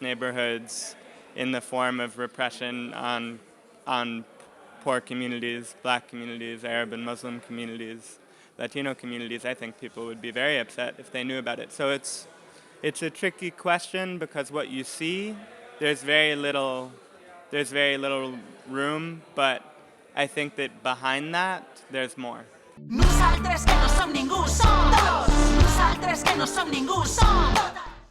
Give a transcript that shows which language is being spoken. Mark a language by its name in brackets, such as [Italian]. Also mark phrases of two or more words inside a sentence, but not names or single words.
[English] neighborhoods in the form of repression on poor communities, black communities, Arab and Muslim communities, Latino communities, I think people would be very upset if they knew about it. So it's a tricky question because what you see, there's very little room, but I think that behind that, there's more. [Catalan] Nosaltres que no som ningú som dos. Nosaltres que no som ningú som totes.